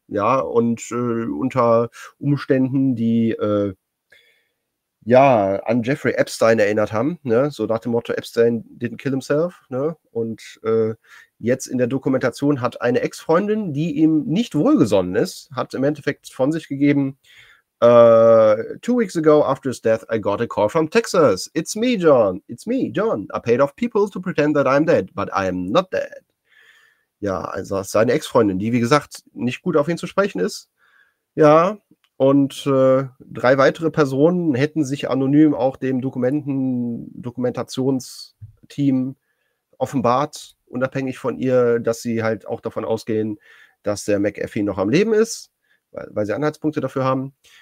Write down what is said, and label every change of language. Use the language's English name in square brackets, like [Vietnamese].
[German] Ja, und unter Umständen, die an Jeffrey Epstein erinnert haben. Ne? So nach dem Motto, [English] Epstein didn't kill himself. [German] Ne? Und jetzt in der Dokumentation hat eine Ex-Freundin, die ihm nicht wohlgesonnen ist, hat im Endeffekt von sich gegeben, [English] 2 weeks ago after his death, I got a call from Texas. It's me, John. It's me, John. I paid off people to pretend that I'm dead, but I'm not dead. [German] Ja, also seine Ex-Freundin, die, wie gesagt, nicht gut auf ihn zu sprechen ist. Ja, und drei weitere Personen hätten sich anonym auch dem Dokumentationsteam offenbart, unabhängig von ihr, dass sie halt auch davon ausgehen, dass der McAfee noch am Leben ist, weil sie Anhaltspunkte dafür haben.